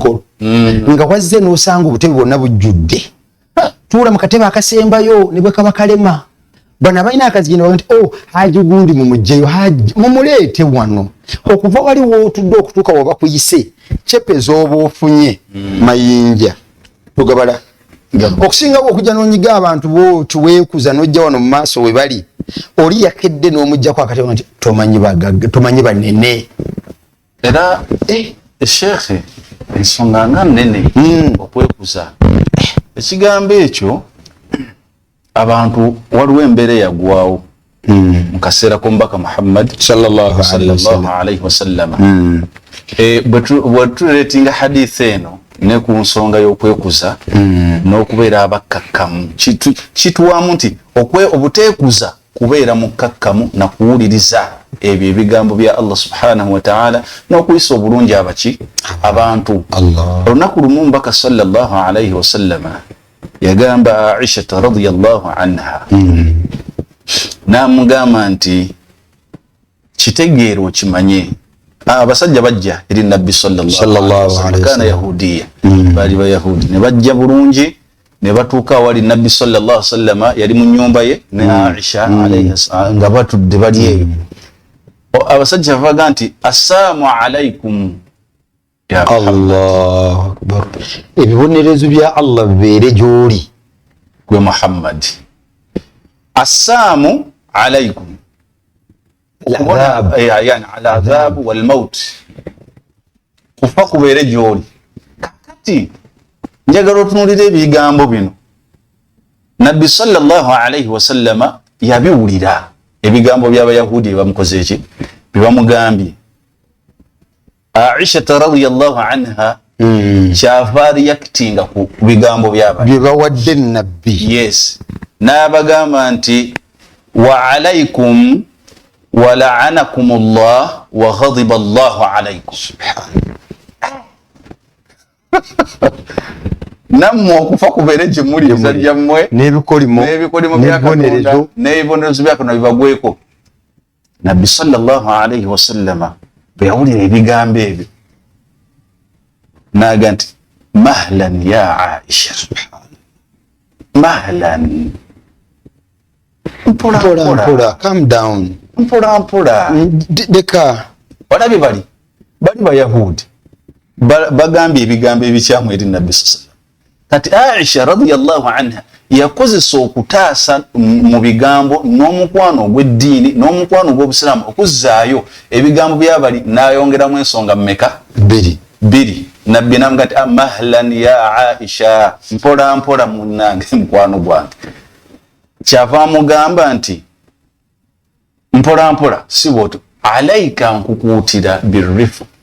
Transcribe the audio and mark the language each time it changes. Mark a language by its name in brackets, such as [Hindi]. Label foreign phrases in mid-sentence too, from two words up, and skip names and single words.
[Ganda] mukolo nga wazze n'osanga obutebe bwonna bujjudde tuula mu katebe akasembayo ne bwe kaba kalema bano abalina akazigenda baga nti haji gundi mumugjeyo mumuleete wano okuva wali wootudde okutuuka waba kuyise cepe z'oba ofunye mayinja tugabala okusingawo okujja n'onyiga abantu bwoti weekuza n'ojja wano mu maaso we bali oli yakedde n'omuggyako akatebe nti tomanyi banene era shekhe ensonga nga nnene okwekuza ekigambo ekyo abantu waliwo embeera yagwawo mu kaseera k'omubaka Muhammad [Arabic] صلى الله عليه وسلم [Ganda] bwe tuleetinga hadith eno ne ku nsonga y'okwekuza n'okubeera abakkakkamu kituwamu nti obuteekuza kubeera mukkakkamu na kuwuliriza ebyo ebigambo bya Allah [Arabic] سبحانه وتعالى [Ganda] n'okuyisa obulungi abantu olunaku lumu mbaka [Arabic] صلى الله عليه وسلم [Ganda] yagamba Aisha [Arabic] رضي الله عنها [Ganda] namugamba nti kitegeero okimanye abasajja bajja eri nabbi [Arabic] صلى الله عليه وسلم [Ganda] yahudiya bali bayahudi ne bajja bulungi ne batuuka awali nabbi [Arabic] صلى الله عليه وسلم [Ganda] yali mu nyumba ye ne Aisha alayhi nga batudde bali eyo abasajja bavuga nti [Arabic] السلام عليكم يا الله أكبر [Ganda] ebibonerezo bya Allah bibeere gy'oli gwe Muhammad [Arabic] السلام عليكم يعني العذاب والموت [Ganda] kufa kubeere gy'oli kakati njagala otunuulira ebigambo bino nabbi [Arabic] صلى الله عليه وسلم [Ganda] yabiwulira ebigambo by'abayahudi bamukoze eki bibamugambye Aisha [Arabic] رضي الله عنها [Ganda] kyava reactinga ku bigambo byebawadde nabbi yes n'abagamba nti [Arabic] وعليكم ولعنكم الله وغضب الله عليكم [Ganda] nammwe okufa kubeere gye muli musajja mmwe n'ebikolimo byakatonda n'ebibonerezo byakatonda bibagweko nabbi [Arabic] صلى الله عليه وسلم [Ganda] bwe yawulira ebigambo ebyo naga nti [Arabic] مهلا يا عائشة مهلا [Ganda] mpola [English] calm down [Ganda] mpola deka balabi bali bayahudi bagambye ebigambo ebikyamu eri nabbi sallallahu kati Aisha [Arabic] رضي الله عنها [Ganda] yakozesa okutaasa mu bigambo n'omukwano ogw'eddiini n'omukwano ogw'obusiraamu okuzzaayo ebigambo byabali n'ayongeramu ensonga mmeka bbiri nabbi namuga nti [Arabic] مهلا يا عائشة [Ganda] mpola munnange mukwano gwange kyava amugamba nti mpola si bw'otyo alaika nkukuutira birrifq